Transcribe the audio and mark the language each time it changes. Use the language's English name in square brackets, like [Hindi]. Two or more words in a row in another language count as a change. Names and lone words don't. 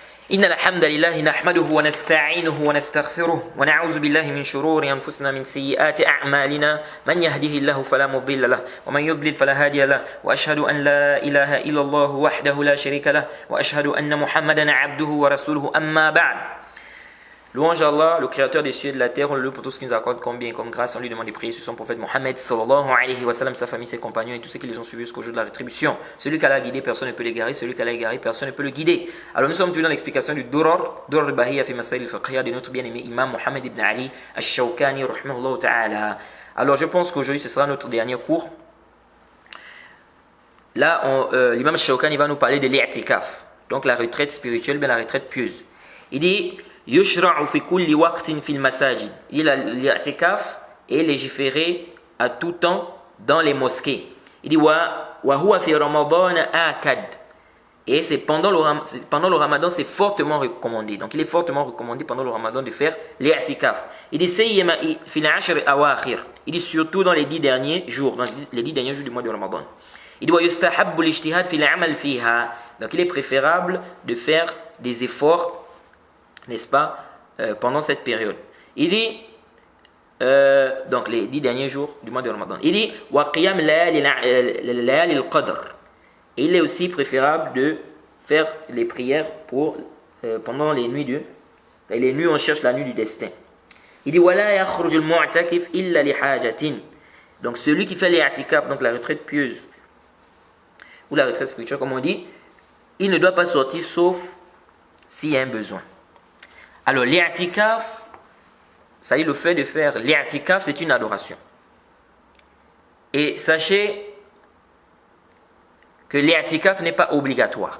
[Arabic] إن الحمد لله نحمده ونستعينه ونستغفره ونعوذ بالله من شرور أنفسنا من سيئات أعمالنا من يهده الله فلا مضل له ومن يضلل فلا هادي له وأشهد أن لا إله إلا الله وحده لا شريك له وأشهد أن محمدا عبده ورسوله أما بعد. [French] Louange à Allah, le créateur des cieux et de la terre, on le loue pour tout ce qu'il nous accorde comme bien et comme grâce. On lui demande de prier sur son prophète Mohammed [Arabic] صلى الله عليه وسلم, [French] sa famille, ses compagnons et tous ceux qui les ont suivis jusqu'au jour de la rétribution. Celui qu'Allah a guidé, personne ne peut l'égarer. Celui qu'Allah a égaré, personne ne peut le guider. Alors nous sommes toujours dans l'explication du Durar al-Bahiyya fi Masail al-Fiqhiyya de notre bien-aimé imam Mohammed ibn Ali al-Shawkani [Arabic] رحمه الله تعالى. [French] Alors je pense qu'aujourd'hui ce sera notre dernier cours. Là, l'imam al-Shawkani va nous parler de l'i'tikaf, donc la retraite spirituelle, bien la retraite pieuse. Il dit [Arabic] يشرع في كل وقت في المساجد. [French] L'i'tikaf est légiféré à tout temps dans les mosquées. Il dit [Arabic] وهو في رمضان آكد. [French] Et c'est pendant le ramadan, c'est fortement recommandé. Donc il est fortement recommandé pendant le ramadan de faire l'i'tikaf. Il dit [Arabic] سيما في العشر الأواخر. [French] Il dit surtout dans les 10 derniers jours, dans les 10 derniers jours du mois de ramadan. Il dit [Arabic] ويستحب الاجتهاد في العمل فيها. [French] Donc il est préférable de faire des efforts, n'est-ce pas, pendant cette période. Il dit, donc les 10 derniers jours du mois de Ramadan, il dit, [Arabic] وقيام ليالي القدر. [French] Il est aussi préférable de faire les prières pendant les nuits où on cherche la nuit du destin. Il dit, [Arabic] ولا يخرج المعتكف إلا لحاجة. [French] Donc celui qui fait l'i'tikaf, donc la retraite pieuse ou la retraite spirituelle comme on dit, il ne doit pas sortir sauf s'il y a un besoin. Alors l'i'tikaf, ça y est, le fait de faire l'i'tikaf, c'est une adoration. Et sachez que l'i'tikaf n'est pas obligatoire.